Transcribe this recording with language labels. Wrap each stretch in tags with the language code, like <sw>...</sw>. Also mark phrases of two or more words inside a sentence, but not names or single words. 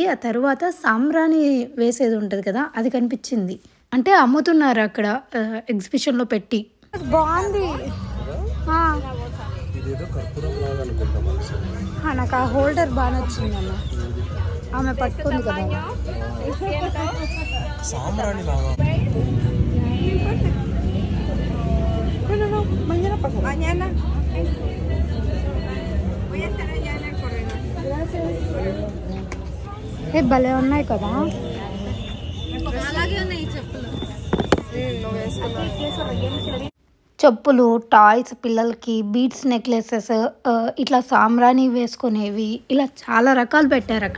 <te>ఆ తర్వాత సాంబ్రాణి వేసేది ఉంటుంది కదా, అది కనిపించింది. అంటే అమ్ముతున్నారు అక్కడ ఎగ్జిబిషన్లో పెట్టి. బాగుంది. నాకు ఆ హోల్డర్ బాగా నచ్చింది అన్న, ఆమె పట్టుకుంది కదా.</te> <es>Mañana. Voy a estar allá en el corredor.</es> <te>భలే ఉన్నాయి కదా. చెప్పులు, టాయ్స్, పిల్లలకి</te> <en>beads necklaces,</en> <te>ఇట్లా సాంబ్రాణి వేసుకునేవి, ఇలా చాలా రకాలు పెట్టారు అక్కడ.</te>